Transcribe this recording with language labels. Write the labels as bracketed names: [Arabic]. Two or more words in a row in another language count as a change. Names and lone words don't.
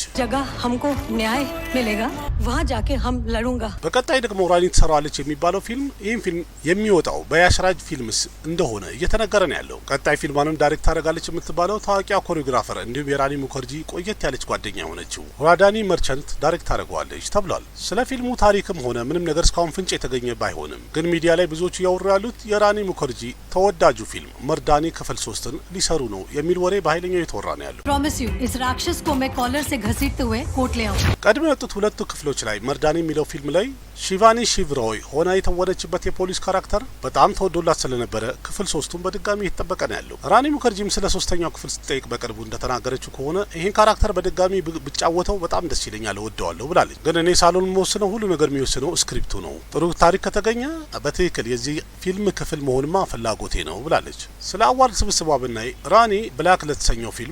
[Hindi] जगह हमको न्याय मिलेगा, वहाँ जाके हम लड़ूंगा። [Amharic] በቀጣይ ደግሞ ራኒ ትሰራዋለች የሚባለው ፊልም ይህን ፊልም የሚወጣው በያሽራጅ ፊልምስ እንደሆነ እየተነገረ ነው ያለው። ቀጣይ ፊልማንም ዳይሬክት ታደርጋለች የምትባለው ታዋቂዋ ኮሪዮግራፈር እንዲሁም የራኒ ሙከርጂ ቆየት ያለች ጓደኛ የሆነችው ራዳኒ መርቸንት ዳይሬክት ታደርገዋለች ተብሏል። ስለ ፊልሙ ታሪክም ሆነ ምንም ነገር እስካሁን ፍንጭ የተገኘ ባይሆንም ግን ሚዲያ ላይ ብዙዎቹ እያወሩ ያሉት የራኒ ሙከርጂ ተወዳጁ ፊልም መርዳኒ ክፍል 3ን ሊሰሩ ነው የሚል ወሬ በኃይለኛው የተወራ ነው ያለው። [English] Promise you, [Hindi] इस राक्षस को मैं कॉलर से घसीटते हुए कोर्ट ले आऊंगा। [Amharic] ቀድሞ የወጡት ሁለቱ ክፍሎች ላይ መርዳኒ የሚለው ፊልም ላይ ሺቫኒ ሺቭሮይ ሆና የተወነችበት የፖሊስ ካራክተር በጣም ተወዶላት ስለነበረ ክፍል 3ቱን በድጋሚ እየተጠበቀ ነው ያለው። ራኒ ሙከርጂም ስለ ሶስተኛው ክፍል ስትጠይቅ በቅርቡ እንደተናገረችው ከሆነ ይህን ካራክተር በድጋሚ ብጫወተው በጣም ደስ ይለኛል፣ እወደዋለሁ ብላለች። ግን እኔ ሳሎን የምወስነው ሁሉ ነገር የሚወስነው ስክሪፕቱ ነው። ጥሩ ታሪክ ከተገኘ በትክክል የዚህ ፊልም ክፍል መሆንማ ፍላጎቴ ነው ብላለች። ስለ አዋርድ ስብስቧ ብናይ ራኒ ብላክ ለተሰኘው ፊልም